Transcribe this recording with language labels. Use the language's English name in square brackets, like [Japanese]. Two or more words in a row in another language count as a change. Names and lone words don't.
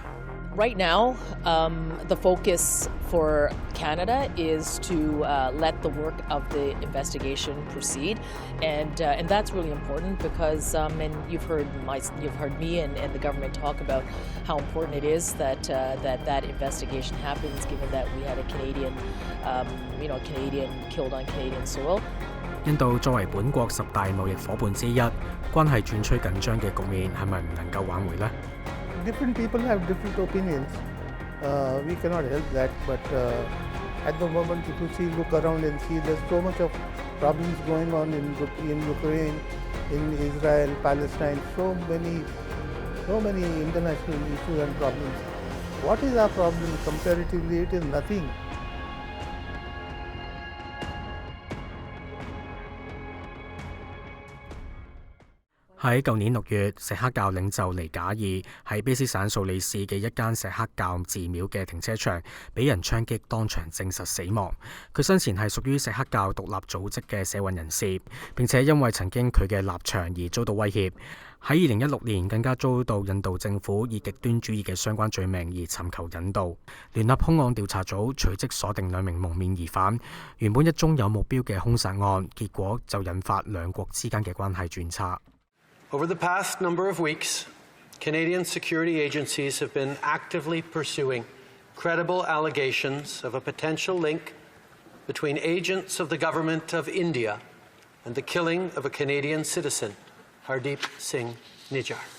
[English] Right now, the focus for Canada is to let the work of the investigation proceed, and that's really important because, and you've heard me and the government talk about how important it is that that investigation happens, given that we had a Canadian, Canadian killed on Canadian soil. [Cantonese] 印度作為本國10大貿易夥伴之一，關係轉趨緊張嘅局面係咪唔能夠挽回呢？ [English] Different people have different opinions. We cannot help that, but at the moment, if you look around and see, there's so much of problems going on in Ukraine, in Israel, Palestine. So many international issues and problems. What is our problem? Comparatively, it is nothing. [Cantonese] 喺舊年6月，錫克教領袖尼賈爾喺卑詩省素里市嘅一間錫克教寺廟嘅停車場，俾人槍擊，當場證實死亡。佢生前係屬於錫克教獨立組織嘅社運人士，並且因為曾經佢嘅立場而遭到威脅。喺2016年更加遭到印度政府以極端主義嘅相關罪名而尋求引渡。聯合兇案調查組隨即鎖定2名蒙面疑犯。原本一宗有目標嘅兇殺案，結果就引發兩國之間嘅關係轉差。 [English] Over the past number of weeks, Canadian security agencies have been actively pursuing credible allegations of a potential link between agents of the government of India and the killing of a Canadian citizen, Hardeep Singh Nijjar.